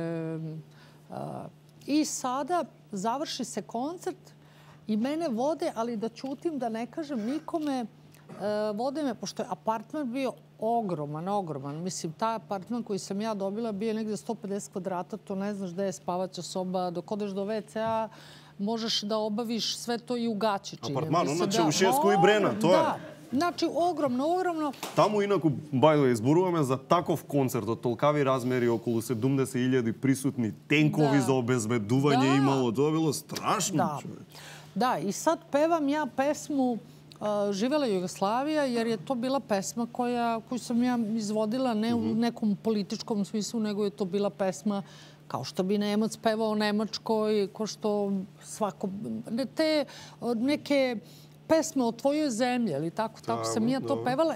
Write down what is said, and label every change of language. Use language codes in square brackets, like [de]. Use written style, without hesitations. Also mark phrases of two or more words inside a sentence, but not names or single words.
[sr] I sada završi se koncert i mene vode, ali da ćutim, da ne kažem nikome, vode me, pošto je apartman bio ogroman. Mislim, taj apartman koji sam ja dobila bio negde 150 kvadrata, to ne znaš gde je spavaća soba, dok odeš do WC-a možeš da obaviš sve to i u gaći. Apartman, znači u Šesku i Брена, to je. [mk] Значи, огромно. Таму, инаку, бајле, изборуваме за таков концерт од толкави размери, околу 70.000 присутни, тенкови за обезбедување имало. Тоа било страшно, човече. [sr] Da, i sad pevam ja pesmu Živela Jugoslavija, jer je to bila pesma koju sam ja izvodila ne u nekom političkom smislu, nego je to bila pesma kao što bi Nemac pevao o Nemačkoj, kao što svako... Te neke pesme o tvojoj zemlji, ali tako sam ja to pevala.